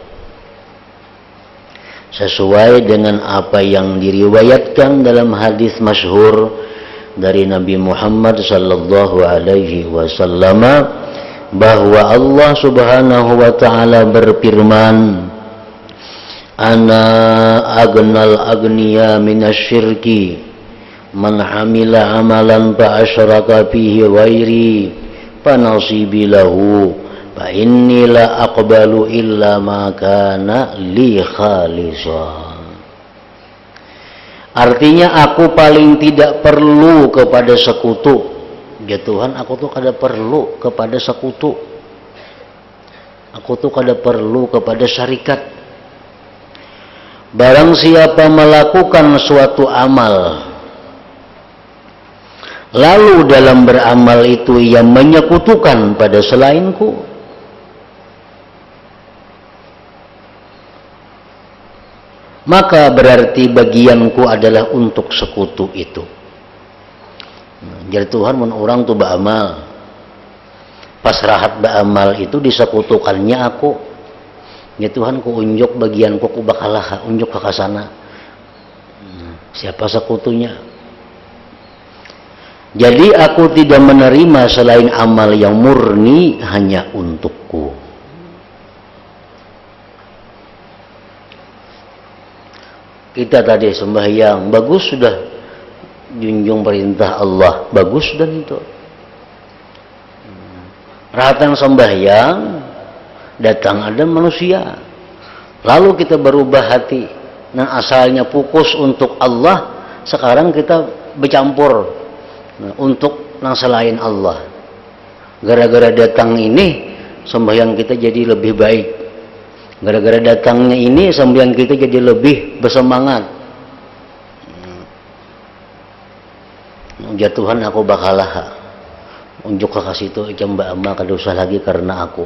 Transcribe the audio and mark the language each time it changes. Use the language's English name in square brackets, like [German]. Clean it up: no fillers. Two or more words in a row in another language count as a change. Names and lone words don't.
[Indonesian] Sesuai dengan apa yang diriwayatkan dalam hadis masyhur dari Nabi Muhammad [Arabic] sallallahu alaihi wasallam, [Indonesian] bahwa Allah [Arabic] Subhanahu wa taala [Indonesian] berfirman, [Arabic] أنا أغنى الأغنياء من الشرك من عمل عملا فأشرك فيه غيري فنصيبي له فإني لا أقبل إلا ما كان لي خالصا. [Indonesian] Artinya aku paling tidak perlu kepada sekutu. [Banjar] Ya Tuhan, aku tuh kada perlu kepada sekutu. Aku tuh kada perlu kepada syarikat. [Indonesian] Barang siapa melakukan suatu amal, lalu dalam beramal itu ia menyekutukan pada selainku, maka berarti bagianku adalah untuk sekutu itu. Jadi Tuhan, [Banjar] mun orang tuh beramal, pas rahat beramal itu disekutukannya aku. Ya Tuhan, ku unjuk bagianku, ku bakalah unjuk ke sana. [Indonesian] Siapa sekutunya? Jadi aku tidak menerima selain amal yang murni hanya untukku. Kita tadi sembahyang, bagus sudah junjung perintah Allah, bagus sudah itu. Rahatan sembahyang, datang ada manusia, lalu kita berubah hati. Nah, asalnya fokus untuk Allah, sekarang kita bercampur untuk yang selain Allah. Gara-gara datang ini, sembahyang kita jadi lebih baik. Gara-gara datangnya ini, sembahyang kita jadi lebih bersemangat. [Banjar] Ya Tuhan, aku bakalah unjuk ke situ, jamba ama kada usah lagi karena aku.